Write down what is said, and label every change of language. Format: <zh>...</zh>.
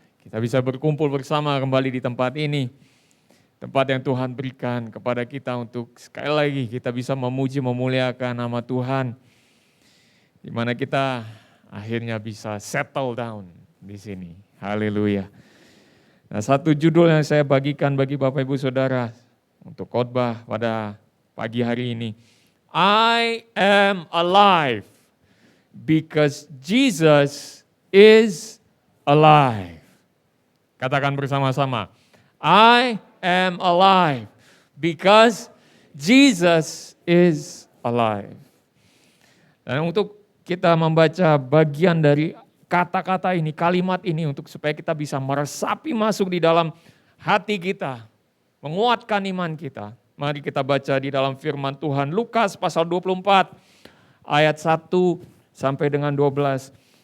<id>Kita bisa berkumpul bersama kembali di tempat ini. Tempat yang Tuhan berikan kepada kita untuk sekali lagi kita bisa memuji memuliakan nama Tuhan. Di mana kita akhirnya bisa settle down di sini. Haleluya. Nah, satu judul yang saya bagikan bagi Bapak Ibu Saudara untuk khotbah pada pagi hari ini.</id> <en>I am alive because Jesus is alive.</en> <id>Katakan bersama-sama.</id> <en>I am alive because Jesus is alive.</en> <id>Dan untuk kita membaca bagian dari kata-kata ini, kalimat ini untuk supaya kita bisa meresapi masuk di dalam hati kita, menguatkan iman kita. Mari kita baca di dalam firman Tuhan Lukas pasal 24 ayat 1 sampai dengan 12.</id>